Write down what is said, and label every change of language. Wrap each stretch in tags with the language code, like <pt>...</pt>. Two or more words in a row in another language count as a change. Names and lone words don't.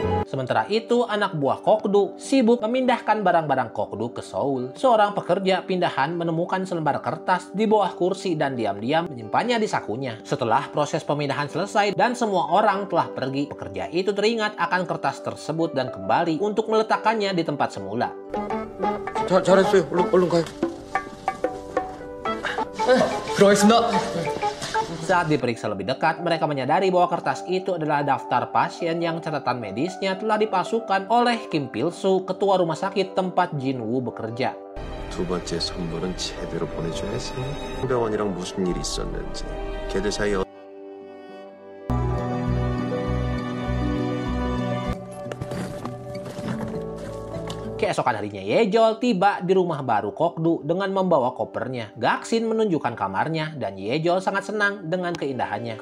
<id>Sementara itu, anak buah Kokdu sibuk memindahkan barang-barang Kokdu ke Seoul. Seorang pekerja pindahan menemukan selembar kertas di bawah kursi dan diam-diam menyimpannya di sakunya. Setelah proses pemindahan selesai dan semua orang telah pergi, pekerja itu teringat akan kertas tersebut dan kembali untuk meletakkannya di tempat semula.</id> <ko>잘했어요. 얼른 가요. 들어가겠습니다.</ko> <id>Saat diperiksa lebih dekat, mereka menyadari bahwa kertas itu adalah daftar pasien yang catatan medisnya telah dipalsukan oleh Kim Pil-soo, ketua rumah sakit tempat Jin-woo bekerja.</id> <ko>두 번째 선물은 제대로 보내줘야지. 병원이랑 무슨 일이 있었는지 걔들 사이</ko> <id>Keesokan harinya, Yejol tiba di rumah baru Kokdu dengan membawa kopernya. Gaksin menunjukkan kamarnya dan Yejol sangat senang dengan keindahannya.</id>